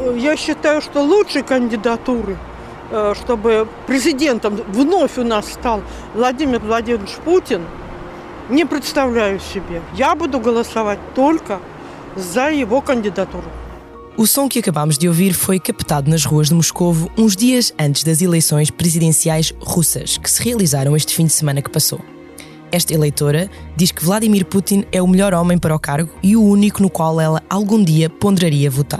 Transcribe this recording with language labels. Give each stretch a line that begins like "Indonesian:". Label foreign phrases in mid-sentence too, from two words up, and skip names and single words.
Russian: Я считаю, что лучшей кандидатуры, чтобы президентом вновь у нас стал Владимир Владимирович Путин, не представляю себе. Я буду голосовать только за его кандидатуру.
Portuguese: O som que acabámos de ouvir foi captado nas ruas de Moscovo uns dias antes das eleições presidenciais russas, que se realizaram este fim de semana que passou. Esta eleitora diz que Vladimir Putin é o melhor homem para o cargo e o único no qual ela algum dia ponderaria votar.